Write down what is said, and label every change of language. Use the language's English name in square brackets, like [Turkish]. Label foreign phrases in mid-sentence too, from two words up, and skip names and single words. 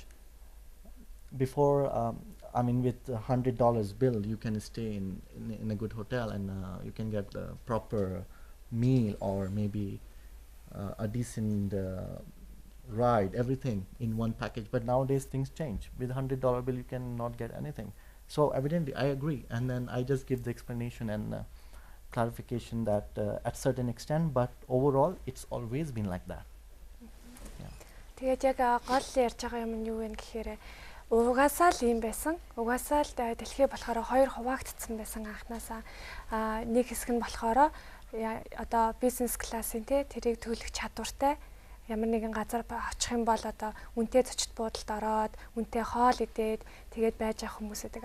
[English] Before, I mean, with $100 bill, you can stay in a good hotel and you can get the proper meal or maybe a decent ride, everything in one package. But nowadays things change. With $100 bill, you cannot get anything. So evidently, I agree. And then I just give the explanation and clarification that at certain extent, but overall, it's always been like that. [Mongolian] Тэгээд яг гол ярьж байгаа юм нь юу вэ гэхээр угаасаа л юм байсан. Угаасаа л дэлхий болохоор хоёр хуваагдсан байсан анханасаа. Нэг хэсэг нь болохоор одоо бизнес классын тэрийг төлөх чадвартай ямар нэгэн газар очих юм бол одоо үнэтэй зочид буудалд ороод үнэтэй хоол идээд тэгээд байж авах хүмүүс байдаг.